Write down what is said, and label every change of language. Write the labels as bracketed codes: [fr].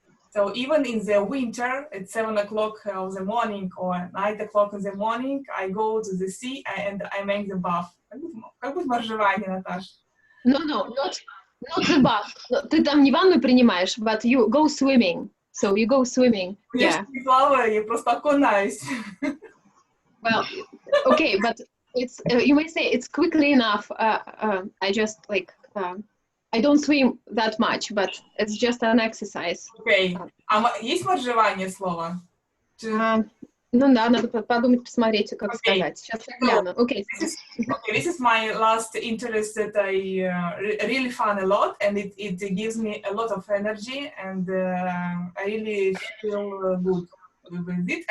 [en] So even in the winter, at 7 o'clock of the morning or 9 o'clock in the morning, I go to the sea and I make the bath. [ru] Как будет моржевание, Наташа? [en] No, not the bath. [ru] Ты там не ванну принимаешь, [en] but you go swimming. So you go swimming. Yeah. [ru] Я плаваю, я просто окунаюсь. [en] Well, okay, but it's you may say it's quickly enough. I just I don't swim that much, but it's just an exercise. [ru] Okay. Есть моржевание слово? Ну да, надо подумать, посмотреть, как сказать. Сейчас я гляну. Okay. [en] This is my last interest that I really fun a lot, and it gives me a lot of energy, and I really feel good with it.